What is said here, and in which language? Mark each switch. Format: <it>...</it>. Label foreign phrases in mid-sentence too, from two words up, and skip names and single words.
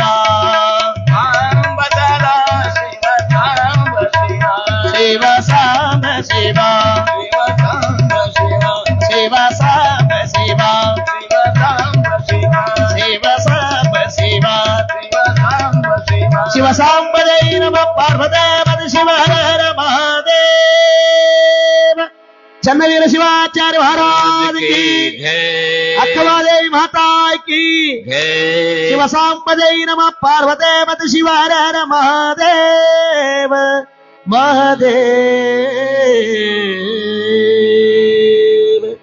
<sa>ಸಾಂಬ ಸದಾ ಶಿವ ಸಾಂಬ ಶಿವ ಶಿವ ಸಾಂಬ ಶಿವ ಶಿವ ಸಾಂಬ ಶಿವ ಶಿವ ಸಾಂಬ ಶಿವ ಶಿವ ಸಾಂಬ ಶಿವ ಶಿವ ಸಾಂಬ ಜೈ ನಮ ಪಾರ್ವತೇವತಿ ಶಿವ ಹರ ಹರ ಮಹಾದೇವ.</sa> <hi>ಚನ್ನವೀರ ಶಿವಾಚಾರ್ಯ ಮಹಾರಾಜ ಕಿ, ಅಕ್ಕಮಾದೇವಿ ಮಾತಾ ಕಿ.</hi> <sa>ಶಿವಸಾಂಬಜೈ ನಮ ಪಾರ್ವತೇ ಮತ ಶಿವಾರ ಮಹಾದೇವ ಮಹಾದೇವ.</sa>